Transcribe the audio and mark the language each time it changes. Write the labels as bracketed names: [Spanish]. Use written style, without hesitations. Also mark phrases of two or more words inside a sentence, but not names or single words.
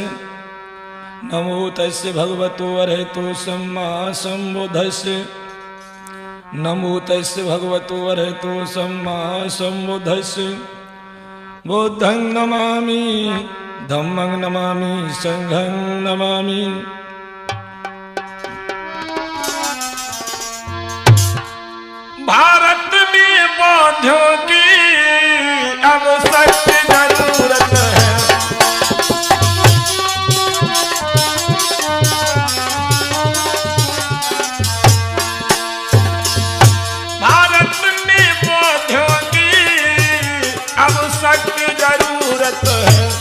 [Pali] नमो तस्य भगवतो अरहतो सम्मा सम्बुद्धस्य। नमो तस्य भगवतो अरहतो सम्मा सम्बुद्धस्य। बुद्धं नमामि धम्मं नमामि संघं नमामि। [Hindi] भारत में बौद्धों की अब सख्त जरूरत है। भारत में बौद्धों की अब सख्त जरूरत है।